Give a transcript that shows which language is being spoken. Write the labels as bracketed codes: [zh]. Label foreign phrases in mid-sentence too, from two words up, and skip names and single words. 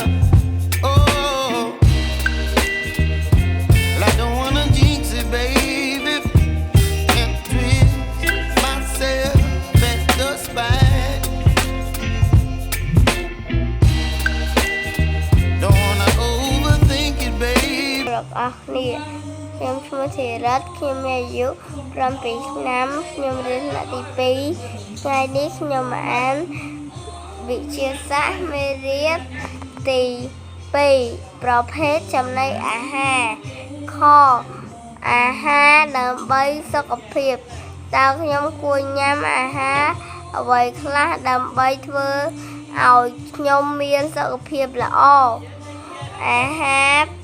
[en] Oh, well, I don't wanna jinx it, baby, and twist myself at the spine. Don't wanna overthink it, baby. [km] ខ្ញុំឈ្មោះធីរ៉ាត់ខ្ញុំមានអាយុ7ឆ្នាំខ្ញុំរៀនថ្នាក់ទី2ថ្ងៃនេះខ្ញុំអានវិទ្យាសាស្ត្រមេរៀនទី2ប្រភេទចំណីអាហារខអាហារដើម្បីសុខភាពតើខ្ញុំគួរញ៉ាំអាហារអ្វីខ្លះដើម្បីធ្វើឲ្យខ្ញុំមានសុខភាពល្អអាហារ